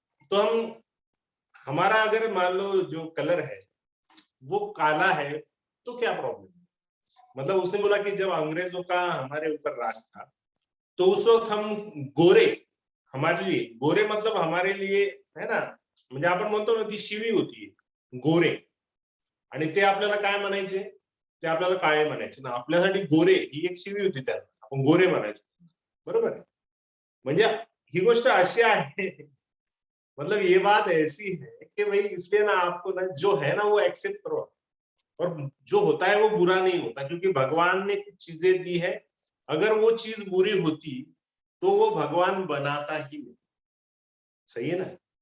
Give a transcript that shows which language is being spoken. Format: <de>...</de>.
<hi>तो हम, हमारा अगर मान लो जो कलर है वो काला है तो क्या प्रॉब्लम है. मतलब उसने बोला कि जब अंग्रेजों का हमारे ऊपर राज था तो उस वक्त हम गोरे, हमारे लिए गोरे मतलब हमारे लिए है ना,</hi> <mr>म्हणजे आपण म्हणतो ना ती शिवी होती गोरे, आणि ते आपल्याला काय म्हणायचे, ते आपल्याला काळे म्हणायचे ना. आपल्यासाठी गोरे ही एक शिवी होती, त्यांना आपण गोरे म्हणायचो. बरोबर आहे. म्हणजे ही गोष्ट अशी आहे,</mr> <hi>मतलब ये बात ऐसी है कि भाई इसलिए ना आपको ना जो है ना वो एक्सेप्ट करो, और जो होता है वो बुरा नहीं होता, क्योंकि भगवान ने कुछ चीजें दी है. अगर वो चीज बुरी होती तो वो भगवान बनाता ही नहीं. सही है ना.</hi>